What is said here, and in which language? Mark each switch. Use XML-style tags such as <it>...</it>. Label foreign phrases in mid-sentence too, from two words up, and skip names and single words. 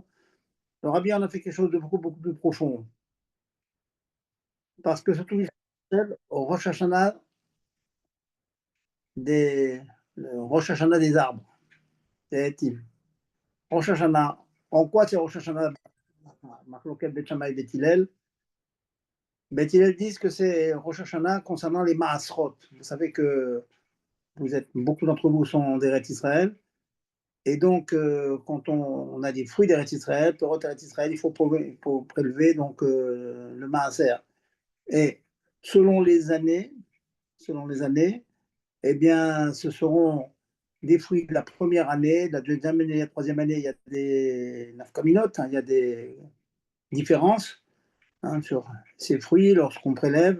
<fr>Le Rabbi en a fait quelque chose de beaucoup plus profond. Parce que surtout au</fr> <he>ראש השנה</he> <fr>le</fr> <he>ראש השנה</he> <fr>des arbres. C'est Etim.</fr> <he>ראש השנה.</he> <fr>En quoi c'est</fr> <he>ראש השנה? מחלוקת בית שמאי ובית הלל.</he> <fr>Bet Hillel disent que c'est</fr> <he>ראש השנה</he> <fr>concernant les Maasrot. Vous savez que beaucoup d'entre vous sont d'Eretz Israël. Et donc, quand on a des fruits d'Eretz Israël, Perot d'Eretz Israël, il faut prélever donc, le Maaser. Et selon les années, eh bien, ce seront des fruits de la première année, de la deuxième année, de la troisième année, il y a des nafkaminotes, il y a des différences sur ces fruits lorsqu'on prélève.</fr>